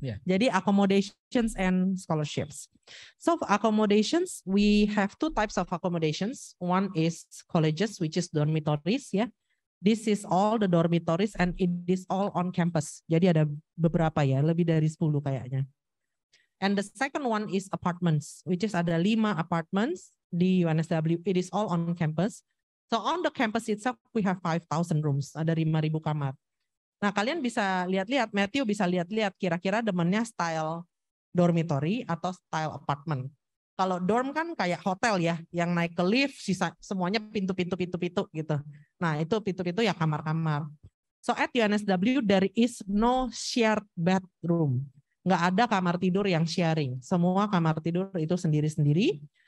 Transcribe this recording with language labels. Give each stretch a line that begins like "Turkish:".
Indonesian: Jadi
English: accommodations and scholarships. So for accommodations, we have 2 types of accommodations. One is colleges, which is dormitories
Indonesian: ya.
English: This is all the dormitories and it is all on campus.
Indonesian: Jadi ada beberapa ya, lebih dari 10 kayaknya.
English: And the second one is apartments, which is
Indonesian: ada
English: 5 apartments di UNSW. It is all on campus. So on the campus itself, we have 5,000 rooms.
Indonesian: Ada 5.000 kamar. Nah, kalian bisa lihat-lihat, Matthew bisa lihat-lihat kira-kira demennya style dormitory atau style apartment. Kalau dorm kan kayak hotel ya, yang naik ke lift, sisa semuanya pintu-pintu gitu. Nah, itu pintu-pintu ya kamar-kamar.
English: So at UNSW there is no shared bedroom.
Indonesian: Nggak ada kamar tidur yang sharing. Semua kamar tidur itu sendiri-sendiri.